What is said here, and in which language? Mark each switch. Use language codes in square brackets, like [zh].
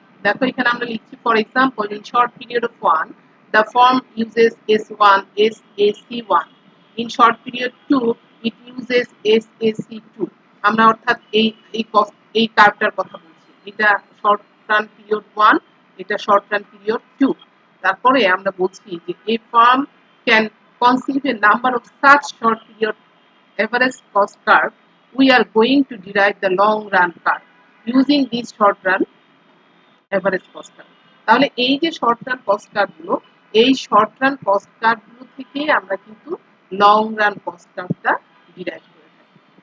[bn] দেখো এখানে আমরা লিখছি, [en] For example in short period of one the firm uses S1 SAC1, in short period 2 it uses SAC2। [bn] আমরা অর্থাৎ এই কার্ভটার কথা বলছি, এটা শর্ট রান পিরিয়ড 1, এটা শর্ট রান পিরিয়ড 2। তারপরে আমরা বলছি যে [en] a firm can conceive a number of such short period average cost curve, we are going to derive the long run curve using this short run average cost curve. [bn] তাহলে এই যে short run cost curve গুলো, এই short run cost curve গুলো থেকে আমরা কিন্তু long run cost কার্ভটা derive করে থাকি।